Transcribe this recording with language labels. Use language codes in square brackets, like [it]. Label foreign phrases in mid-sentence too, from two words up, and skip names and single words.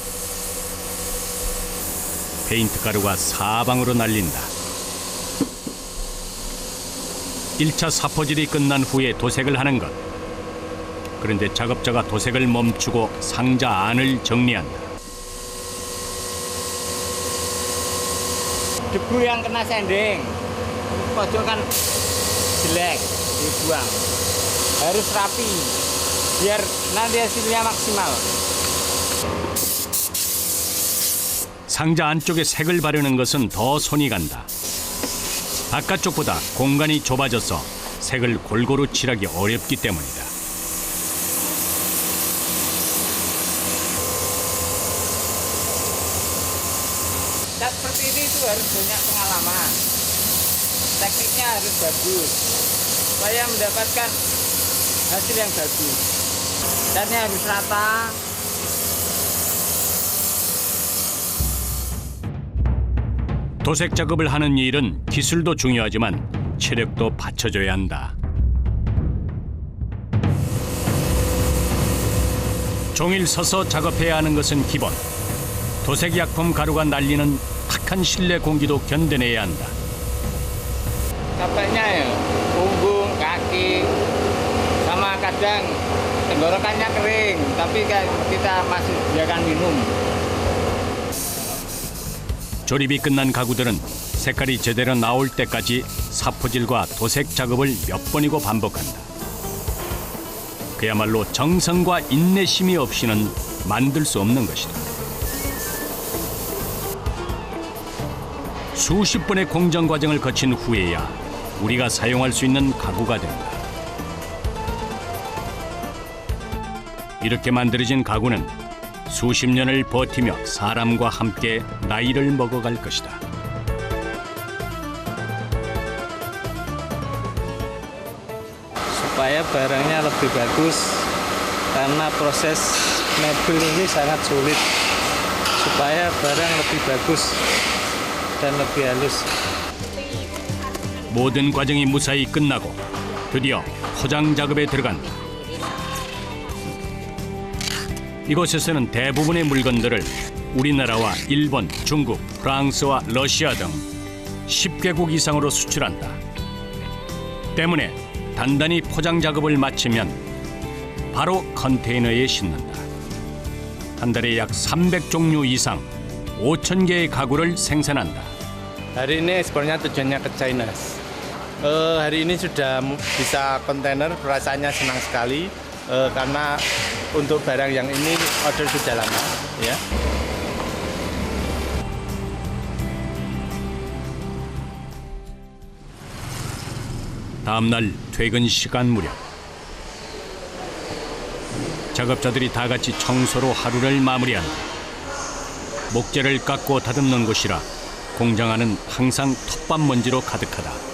[ko] 페인트 가루가 사방으로 날린다. 1차 사포질이 끝난 후에 도색을 하는 것. 그런데 작업자가 도색을 멈추고 상자 안을 정리한다. [id] Debu yang kena sanding, pojok kan jelek, dibuang. Harus rapi, biar nanti hasilnya maksimal. [ko] 상자 안쪽에 색을 바르는 것은 더 손이 간다. 바깥쪽보다 공간이 좁아져서 색을 골고루 칠하기 어렵기 때문이다. [id] Cat seperti ini itu harus banyak pengalaman. Tekniknya harus bagus, supaya mendapatkan hasil yang bagus. Catnya harus rata. [ko] 도색 작업을 하는 일은 기술도 중요하지만 체력도 받쳐줘야 한다. 종일 서서 작업해야 하는 것은 기본. 도색 약품 가루가 날리는 탁한 실내 공기도 견뎌내야 한다. [id] Capeknya ya, punggung, kaki, sama kadang tenggorokannya kering, tapi kan kita masih biarkan minum. [ko] 조립이 끝난 가구들은 색깔이 제대로 나올 때까지 사포질과 도색 작업을 몇 번이고 반복한다. 그야말로 정성과 인내심이 없이는 만들 수 없는 것이다. 수십 번의 공정 과정을 거친 후에야 우리가 사용할 수 있는 가구가 된다. 이렇게 만들어진 가구는 수십 년을 버티며 사람과 함께 나이를 먹어갈 것이다. [id] Supaya barangnya lebih bagus, karena proses mebel ini sangat sulit. Supaya barang lebih bagus dan lebih halus. [ko] 모든 과정이 무사히 끝나고 드디어 포장 작업에 들어간다. 이곳에서는 대부분의 물건들을 우리나라와 일본, 중국, 프랑스와 러시아 등 10개국 이상으로 수출한다. 때문에 단단히 포장 작업을 마치면 바로 컨테이너에 싣는다. 한 달에 약 300종류 이상 5,000개의 가구를 생산한다. [id] Hari ini sebenarnya tujuannya ke China. Hari ini sudah bisa kontainer, rasanya senang sekali karena untuk barang yang ini order sudah lama, ya. [ko] 다음 날 퇴근 시간 무렵 작업자들이 다 같이 청소로 하루를 마무리한다. 목재를 깎고 다듬는 곳이라 공장 안은 항상 톱밥 먼지로 가득하다.